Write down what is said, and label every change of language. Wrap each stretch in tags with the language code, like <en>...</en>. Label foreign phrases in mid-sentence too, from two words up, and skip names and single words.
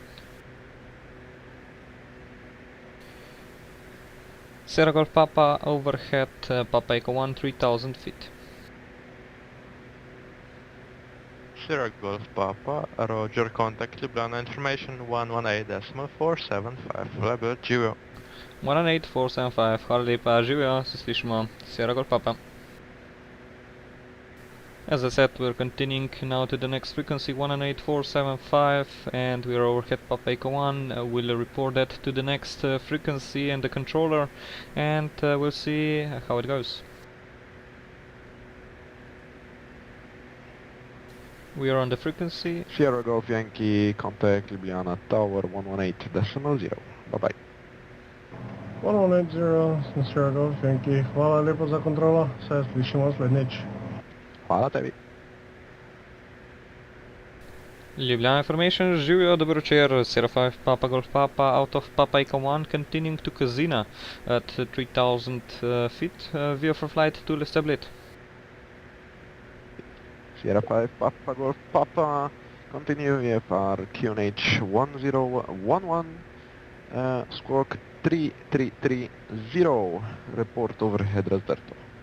<en>Sierra Golf Papa overhead Papaika 1, 3,000 feet. Sierra Golf Papa, Roger, contact Ljubljana Information 118.475. Level Jabiru.</en> <sl>118.475, hvala lepa, živijo, se slišimo,</sl> <en>Sierra Golf Papa. As I said, we're continuing now to the next frequency, 118.475, and we're overhead Papaika 1. We'll report that to the next frequency and the controller, and we'll see how it goes. We are on the frequency. Sierra Golf Yankee, contact Ljubljana Tower 118.0. Bye-bye. 118, Sierra Golf Yankee.</en> <sl>Hvala lepo za kontrolo, se slišimo slednjič. Hvala tebi.</sl> <en>Ljubljana Information,</en> <sl>živijo, dobro večer,</sl> <en>Sierra 5 Papa Golf Papa out of Papaika 1, continuing to Kozina at 3,000 feet via for flight to Lestablet. Sierra 5 Papa Golf Papa, continue VFR QNH 1011, squawk 3330, report overhead Razberto.</en>